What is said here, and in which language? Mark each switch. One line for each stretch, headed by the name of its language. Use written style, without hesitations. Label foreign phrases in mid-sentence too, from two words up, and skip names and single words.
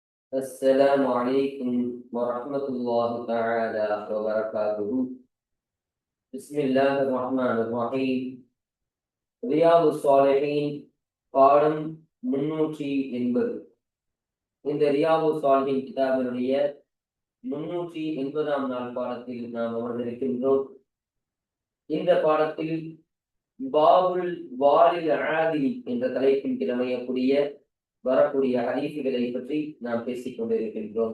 Arabic: السلام عليكم ورحمة الله تعالى وبركاته. بسم الله الرحمن الرحيم.
Tamil: ரியாது ஸாலிஹீன் பாடம் 380. இந்த ரியாது ஸாலிஹீன் கிதாபினுடைய 380ஆம் நாள் பாடத்தில் நாம் அமர்ந்திருக்கின்றோம். இந்த பாடத்தில் பாபுல் வாலில் ஆதில் என்ற தலைப்பின் கீழ் அமையக்கூடிய வரக்கூடிய ஹதீசுகளை பற்றி நாம் பேசிக் கொண்டிருக்கின்றோம்.